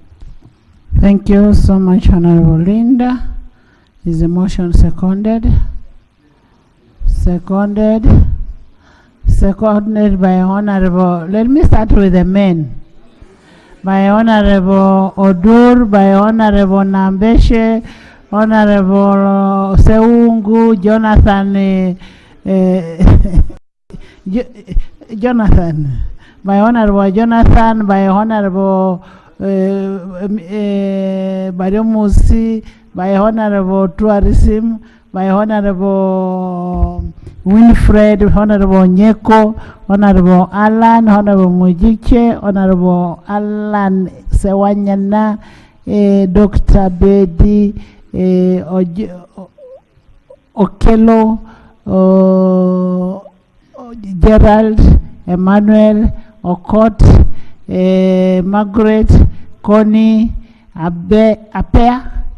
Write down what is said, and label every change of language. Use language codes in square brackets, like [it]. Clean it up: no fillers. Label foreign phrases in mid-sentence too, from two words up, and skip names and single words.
[en] Thank you so much, Honourable Linda. Is the motion seconded? Seconded. Seconded by Honourable, let me start with the men. By Honourable Odur, by Honourable Nambeshe, Honourable Seungu, Jonathan, Jonathan, by Honourable Jonathan, by Honourable Bariomusi, by Honourable Tourism, by Honourable Winfred, Honourable Nyeko, Honourable Alan, Honourable Mujiche, Honourable Alan Sewanyana, Dr. Bedi, Okelo, Gerald, Emmanuel, Okot, Margaret, Connie, Apea,